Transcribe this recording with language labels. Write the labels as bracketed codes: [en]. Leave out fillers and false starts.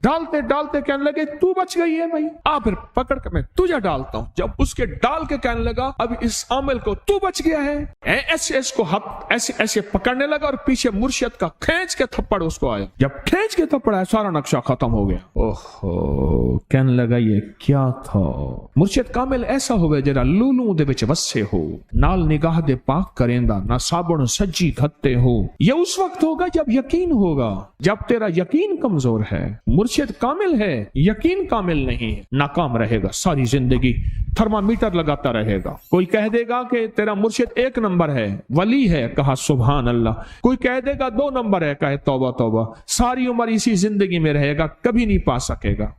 [ur] ڈالتے ڈالتے کہنے لگے تو بچ گئی ہے بھائی, آ پھر پکڑ کے میں تجھے ڈالتا ہوں. جب اس کے ڈال کے کہنے لگا اب اس عامل کو تو بچ گیا ہے, ایسے اس کو ہاتھ ایسے ایسے پکڑنے لگا, اور پیچھے مرشد کا کھینچ کے تھپڑ اس کو آیا. جب کھینچ کے تھپڑ آیا سارا نقشہ ختم ہو گیا. اوہو, کہنے لگا یہ کیا تھا. [pa] مرشد کامل ایسا ہوئے جرا لولوں دے وچ وسے ہو, نال نگاہ دے پاک کریندا, نہ صابن سجی دھتے ہو. [ur] یہ اس وقت ہوگا جب یقین ہوگا, جب تیرا یقین کمزور ہے. مرشد کامل ہے, یقین کامل نہیں, ناکام رہے گا ساری زندگی, تھرمامیٹر لگاتا رہے گا. کوئی کہہ دے گا کہ تیرا مرشد 1 نمبر ہے, ولی ہے, کہا سبحان اللہ. کوئی کہہ دے گا 2 نمبر ہے, کہے توبہ توبہ. ساری عمر اسی زندگی میں رہے گا, کبھی نہیں پا سکے گا.